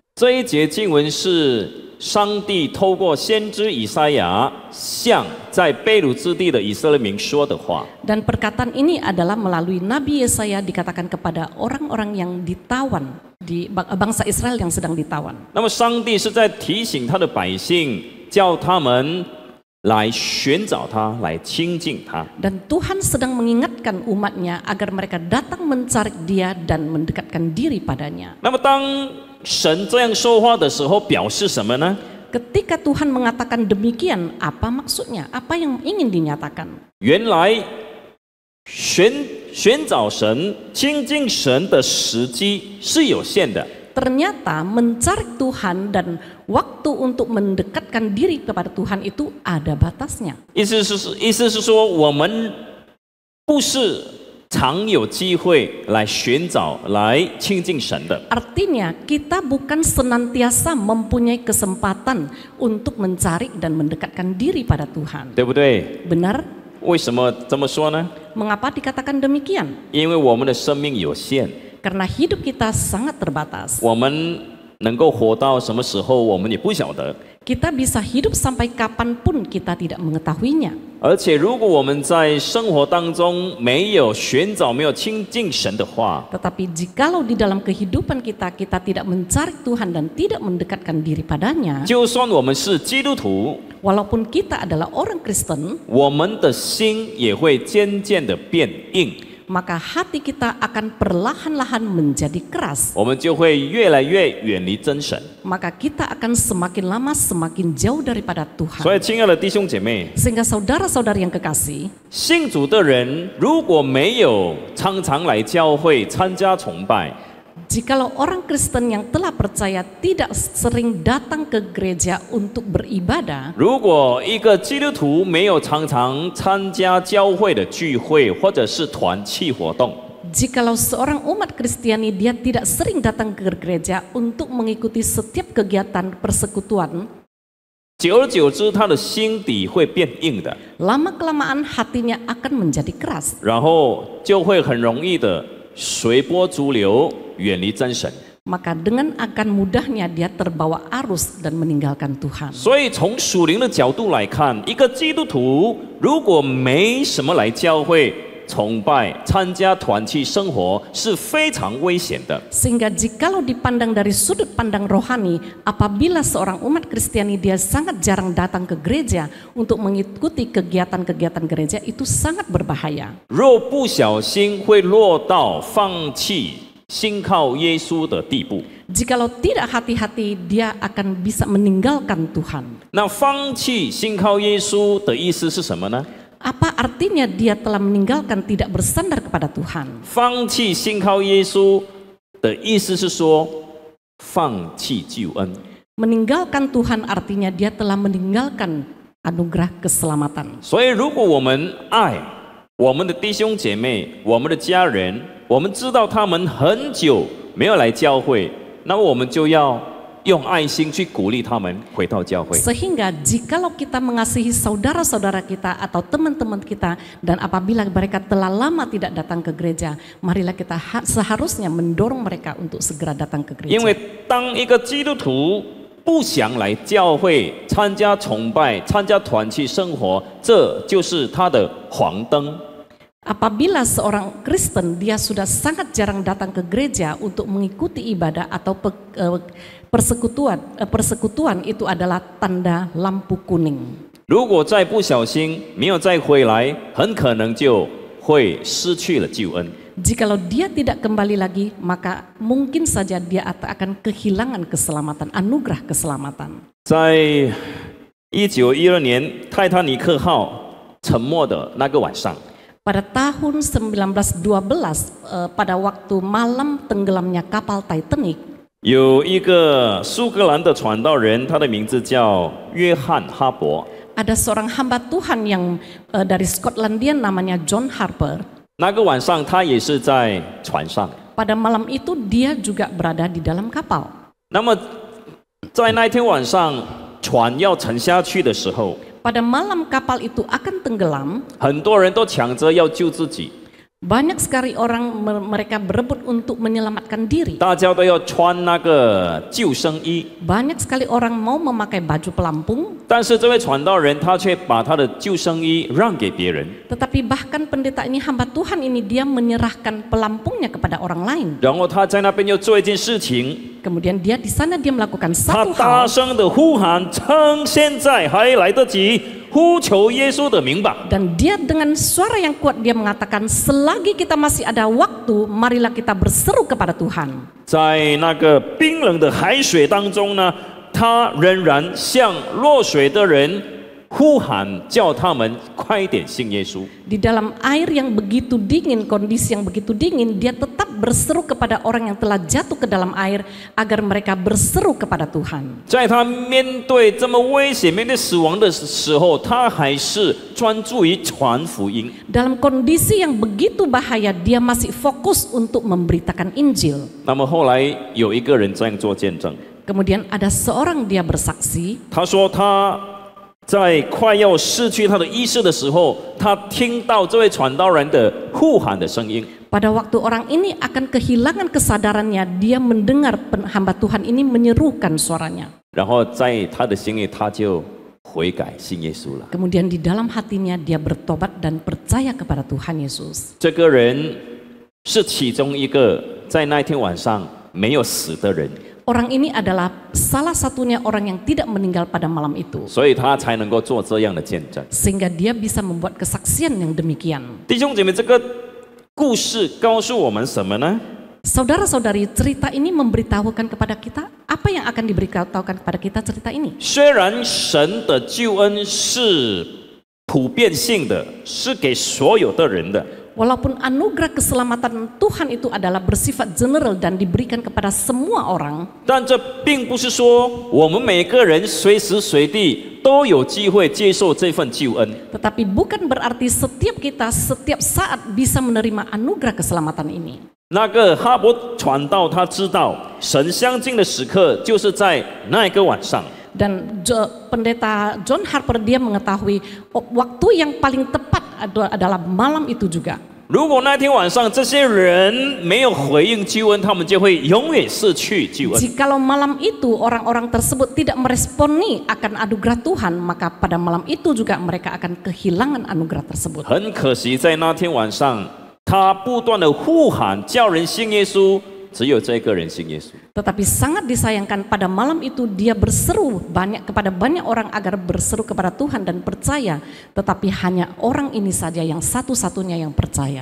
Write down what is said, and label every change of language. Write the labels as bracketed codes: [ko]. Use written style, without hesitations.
[zh] 这一节经文是上帝透过先知以赛亚向在被掳之地的以色列民说的话。 [id] Dan perkataan ini adalah melalui Nabi Yesaya dikatakan kepada orang-orang yang ditawan, di bangsa Israel yang sedang ditawan. [zh] 那么上帝是在提醒他的百姓，叫他们来寻找他，来亲近他。 [id] Dan Tuhan sedang mengingatkan umatnya agar mereka datang mencari dia dan mendekatkan diri padanya. [zh] 那么当神这样说话的时候，表示什么呢？ [id] Ketika Tuhan mengatakan demikian, apa maksudnya? Apa yang ingin dinyatakan? [zh] 原来寻找神、亲近神的时机是有限的。 [id] Ternyata mencari Tuhan dan waktu untuk mendekatkan diri kepada Tuhan itu ada batasnya. [zh] 意思是说，我们不是常有机会来寻找、来亲近神的。 [id] Artinya kita bukan senantiasa mempunyai kesempatan untuk mencari dan mendekatkan diri pada Tuhan. [zh] 对不对？ [id] Benar? [zh] 为什么这么说呢？ [id] Mengapa dikatakan demikian? [zh] 因为我们的生命有限， [id] Karena hidup kita sangat terbatas. [zh] 我们能够活到什么时候，我们也不晓得。 [id] Kita bisa hidup sampai kapanpun kita tidak mengetahuinya. [zh] 而且，如果我们在生活当中没有寻找、没有亲近神的话， [id] Tetapi jikalau di dalam kehidupan kita tidak mencari Tuhan dan tidak mendekatkan diri padanya, [zh] 就算我们是基督徒， [id] walaupun kita adalah orang Kristen, [zh] 我们的心也会渐渐的变硬。 [id] maka hati kita akan perlahan-lahan menjadi keras. [zh] 我们就会越来越远离真神。 [id] Maka kita akan semakin lama semakin jauh daripada [zh] 所以， [id] Tuhan. [zh] 亲爱的弟兄姐妹， [id] Sehingga saudara-saudari yang kekasih, [zh] 信主的人如果没有常常来教会参加崇拜， [id] Jikalau orang Kristen yang telah percaya tidak sering datang ke gereja untuk beribadah, [zh] 如果一个基督徒没有常常参加教会的聚会或者是团契活动， [id] jikalau seorang umat Kristiani dia tidak sering datang ke gereja untuk mengikuti setiap kegiatan persekutuan, [zh] 久而久之，他的心底会变硬的， [id] lama-kelamaan hatinya akan menjadi keras. [zh] 然后就会很容易的随波逐流，远离真神。 [id] Maka dengan akan mudahnya dia terbawa arus dan meninggalkan Tuhan. [zh] 所以从属灵的角度来看，一个基督徒如果没什么来教会崇拜、参加团契生活，是非常危险的。 [id] Sehingga jikalau dipandang dari sudut pandang rohani, apabila seorang umat Kristiani dia sangat jarang datang ke gereja untuk mengikuti kegiatan-kegiatan gereja, itu sangat berbahaya. [zh] 若不小心会落到放弃信靠耶稣的地步。 [id] Jikalau tidak hati-hati, dia akan bisa meninggalkan Tuhan. [zh] 那放弃信靠耶稣的意思是什么呢？ [id] Apa artinya dia telah meninggalkan, tidak bersandar kepada Tuhan? [zh] 放弃信靠耶稣的意思是说，放弃救恩。 [id] Meninggalkan Tuhan artinya dia telah meninggalkan anugerah keselamatan. [zh] 所以，如果我们爱我们的弟兄姐妹、我们的家人，我们知道他们很久没有来教会，那么我们就要用爱心去鼓励他们回到教会。 [id] Sehingga jikalau kita mengasihi saudara-saudara kita atau teman-teman kita, dan apabila mereka telah lama tidak datang ke gereja, marilah kita seharusnya mendorong mereka untuk segera datang ke [zh] 因 [id] gereja. [zh] 为当一个基督徒不想来教会参加崇拜、参加团契生活，这就是他的黄灯。 [id] Apabila seorang Kristen dia sudah sangat jarang datang ke gereja untuk mengikuti ibadah atau persekutuan itu adalah tanda lampu kuning. [zh] 如果再不小心没有再回来，很可能就会失去了救恩。 [id] Jikalau dia tidak kembali lagi, maka mungkin saja dia akan kehilangan keselamatan, anugerah keselamatan. [zh] 在1912年泰坦尼克号沉没的那个晚上， [id] Pada tahun 1912, pada waktu malam tenggelamnya kapal Titanic, [zh] 有一个苏格兰的传道人，他的名字叫约翰哈伯。 [id] ada seorang hamba Tuhan yang dari Skotlandia namanya John Harper. [zh] 那个晚上，他也是在船上。 [id] Pada malam itu dia juga berada di dalam kapal. [zh] 那么，在那天晚上，船要沉下去的时候， [id] Pada malam kapal itu akan tenggelam, [zh] 很多人都抢着要救自己， [id] banyak sekali orang mereka berebut untuk menyelamatkan diri. [zh] 大家都要穿那个救生衣。 [id] Banyak sekali orang mau memakai baju pelampung, [zh] 但是这位传道人他却把他的救生衣让给别人， [id] tetapi bahkan pendeta ini, hamba Tuhan ini, dia menyerahkan pelampungnya kepada orang lain. [zh] 然后他在那边又做一件事情， [id] Kemudian dia di sana dia melakukan [zh] 他 [id] satu [zh] 大 [id] hal. [zh] 声的呼喊：“趁现在还来得及，呼求耶稣的名吧！” [id] Dan dia dengan suara yang kuat dia mengatakan, selagi kita masih ada waktu, marilah kita berseru kepada Tuhan. [zh] 在那个冰冷的海水当中呢，他仍然向落水的人呼喊，叫他们快点信耶稣。 [id] Di dalam air yang begitu dingin, kondisi yang begitu dingin, dia tetap berseru kepada orang yang telah jatuh ke dalam air agar mereka berseru kepada Tuhan. [zh] 在他面对这么危险、面对死亡的时候，他还是专注于传福音。 [id] Dalam kondisi yang begitu bahaya, dia masih fokus untuk memberitakan Injil. [zh] 那么后来有一个人这样做见证， [id] Kemudian ada seorang dia bersaksi, [zh] 他说他在快要失去他的意识的时候，他听到这位传道人的呼喊的声音。 [id] pada waktu orang ini akan kehilangan kesadarannya, dia mendengar hamba Tuhan ini menyerukan suaranya. [zh] 然后在他的心里，他就悔改信耶稣了。 [id] Kemudian di dalam hatinya dia bertobat dan percaya kepada Tuhan Yesus. [zh] 这个人是其中一个在那天晚上没有死的人， [id] Orang ini adalah salah satunya orang yang tidak meninggal pada malam itu, [zh] 所以他才能够做这样的见证。 [id] sehingga dia bisa membuat kesaksian yang demikian. [zh] 弟兄姐妹，这个故事告诉我们什么呢？ [id] Saudara-saudari, cerita ini memberitahukan kepada kita apa yang akan diberitahukan kepada kita cerita ini. [zh] 虽然神的救恩是普遍性的，是给所有的人的， [id] Walaupun anugerah keselamatan Tuhan itu adalah bersifat general dan diberikan kepada semua orang, [zh] 但这并不是说我们每个人随时随地都有机会接受这份救恩。 [id] tetapi bukan berarti setiap kita setiap saat bisa menerima anugerah keselamatan ini. [zh] 那个哈伯传道，他知道神相近的时刻就是在那个晚上。 [id] Dan pendeta John Harper dia mengetahui waktu yang paling tepat adalah malam itu juga. [zh] 如果那天晚上这些人没有回应救恩，他们就会永远失去救恩。 [id] Jikalau malam itu orang-orang tersebut tidak meresponi akan anugerah Tuhan, maka pada malam itu juga mereka akan kehilangan anugerah tersebut. [zh] 很可惜，在那天晚上，他不断的呼喊叫人信耶稣，只有这个人信耶稣。 [id] Tetapi sangat disayangkan pada malam itu dia berseru kepada banyak orang agar berseru kepada Tuhan dan percaya, tetapi hanya orang ini saja yang satu-satunya yang percaya.